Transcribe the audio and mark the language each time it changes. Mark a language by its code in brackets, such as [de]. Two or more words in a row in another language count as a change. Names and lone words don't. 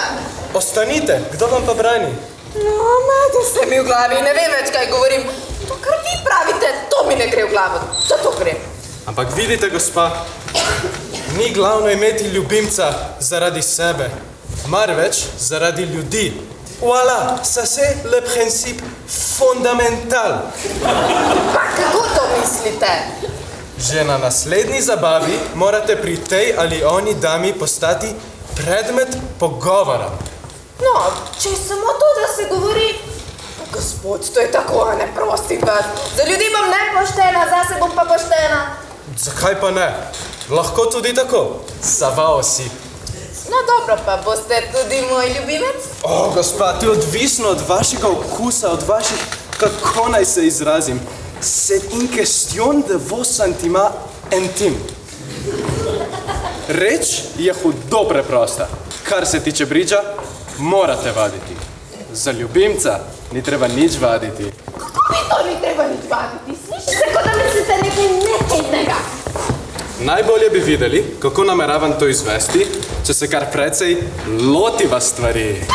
[sl] Ostanite, kdo vam pa brani? No, mede se mi v glavi, ne vem več, kaj govorim. To, kar vi pravite, to mi ne gre v glavo. To gre. Ampak vidite, gospa, ni glavno imeti ljubimca zaradi sebe, marveč zaradi ljudi. [fr] Voilà, ça c'est le principe fondamental. [sl] Pa kako to mislite? Že na naslednji zabavi morate pri tej ali oni dami postati predmet pogovora. No, če je samo to, da se govori... Gospod, to je tako, a ne prosim vas. Za ljudi bom nepoštena, zase bom pa poštena. Zakaj pa ne? Lahko tudi tako. Savao si. No dobro, pa boste tudi moj ljubimec? O, gospa, to je odvisno od vašega okusa, od vaših, kako naj se izrazim. [fr] C'est une question de vos sentiments intimes. [sl] Reč je hudo preprosta. Kar se tiče bridža, morate vaditi. Za ljubimca ni treba nič vaditi. Kako mi to ni treba nič vaditi? Sliši se, kot da mislite nekaj nekednega. Najbolje bi videli, kako nameravam to izvesti, če se kar precej lotiva stvari.